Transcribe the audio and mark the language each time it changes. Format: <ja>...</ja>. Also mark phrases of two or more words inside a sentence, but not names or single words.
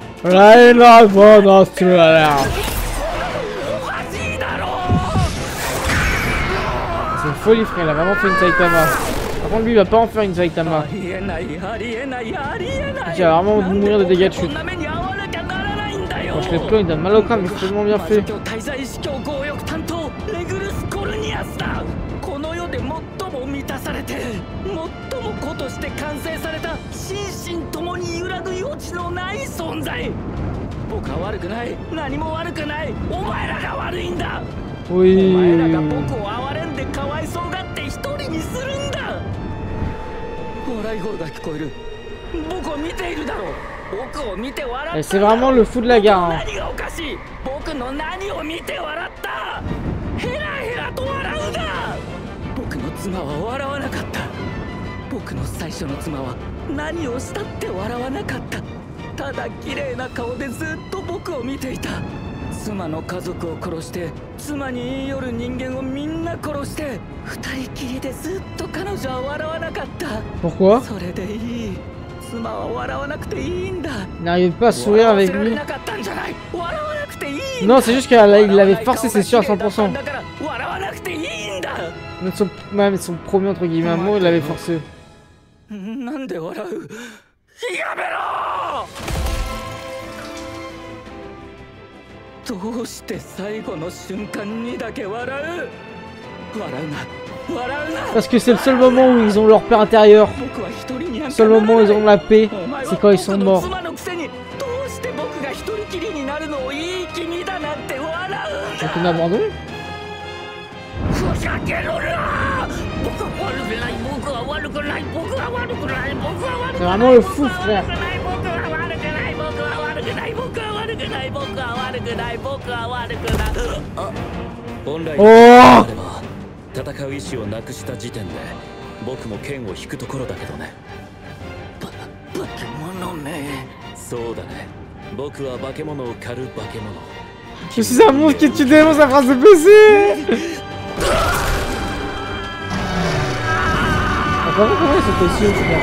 <fr>Reinhardt von Astoria. une folie, frère. Il a vraiment fait une Saitama. Par contre, lui, il va pas en faire une Saitama. Il va vraiment mourir de dégâts de chute. Quand je les plomb, il donne mal au crâne, mais c'est tellement bien fait.</fr> <ja>僕は悪くない。何も悪くない。お前らが悪いんだ。お</ja> <fr>Oui.</fr> <ja>前らが僕を憐れんでかわいそうがって一人にするんだ。笑い声が聞こえる。僕を見ているだろう。僕を見て笑った。</ja> <fr>C'est vraiment le fou de la gare.</fr> <ja>何がおかしい。僕の何を見て笑った。ヘラヘラと笑うな。僕の妻は笑わなかった。僕の最初の妻は何をしたって笑わなかった。ただ綺麗な顔でずっと僕を見ていた。妻の家族を殺して妻に言い寄る人間をみんな殺して二人きりでずっと彼女は笑わなかった。</ja> <fr>Pourquoi?</fr> <ja>それでいい。妻は笑わなくていいんだ。</ja> <fr>Il n'arrive pas à sourire avec lui. Non, c'est juste qu'il l'avait forcé, c'est sûr, à 100%. Même son premier entre guillemets amour, il l'avait forcé.</fr> <ja>なんで笑う。やめろ。どうして最後の瞬間にだけ笑う。笑うな。笑うな。</ja> <fr>Parce que c'est le seul moment où ils ont leur paix intérieure. Le seul moment où ils ont de la paix, c'est quand ils sont morts. Donc on abandonne. C'est vraiment le fou, frère. Oh!</fr> <ja>戦う意志をなくした時点で僕も剣を引くところだけどね。化け物め。そうだね。僕は化け物を狩る化け物。</ja> <fr>Je suis un monstre qui tue des monstres à phrase de PC. Comment ils sont aussi, frère?</fr>